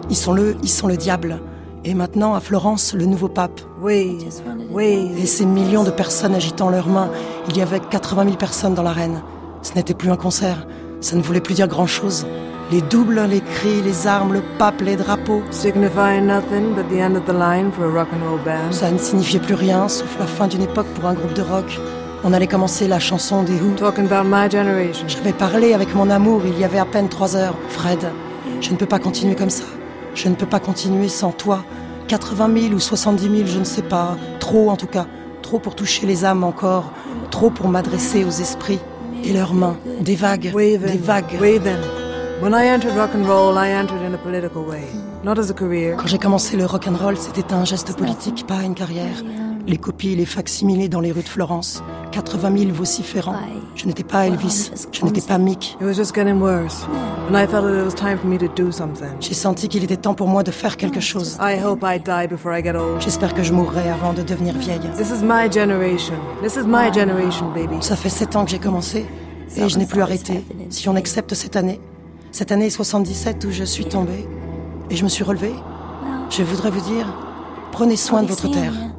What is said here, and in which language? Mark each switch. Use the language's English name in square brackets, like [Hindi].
[French] Ils sont le diable. Et maintenant, à Florence, le nouveau pape. Oui. Et ces millions de personnes agitant leurs mains. Il y avait 80 000 personnes dans l'arène. Ce n'était plus un concert. Ça ne voulait plus dire grand-chose. Les doubles, les cris, les armes, le pape, les drapeaux. [English] Signifying nothing but the end of the line for a rock and roll band. [French] Ça ne signifiait plus rien, sauf la fin d'une époque pour un groupe de rock. On allait commencer la chanson des Who. [English] Talking about my generation. [French] J'avais parlé avec mon amour il y avait à peine 3 heures. Fred, je ne peux pas continuer comme ça. Je ne peux pas continuer sans toi. 80 000 ou 70 000, je ne sais pas. Trop en tout cas. Trop pour toucher les âmes encore. Trop pour m'adresser aux esprits et leurs mains. Des vagues. [English] Waving. [French] Des vagues. [English] Waving. When I entered rock and roll, I entered in a political way. Not as a career. [French] Quand j'ai commencé le rock and roll, c'était un geste politique, pas une carrière. Les copies, les facsimilés dans les rues de Florence. 80 000 vociférants. Je n'étais pas Elvis. Je n'étais pas Mick. [English] It was just getting worse. And I felt that it was time for me to do something. [French] J'ai senti qu'il était temps pour moi de faire quelque chose. [English] I hope I die before I get old. [French] J'espère que je mourrai avant de devenir vieille. [English] This is my generation. This is my generation, baby. [French] Ça fait 7 ans que j'ai commencé et je n'ai plus arrêté. Si on accepte cette année. Cette année 77 où je suis tombée et je me suis relevée, je voudrais vous dire, prenez soin de votre terre.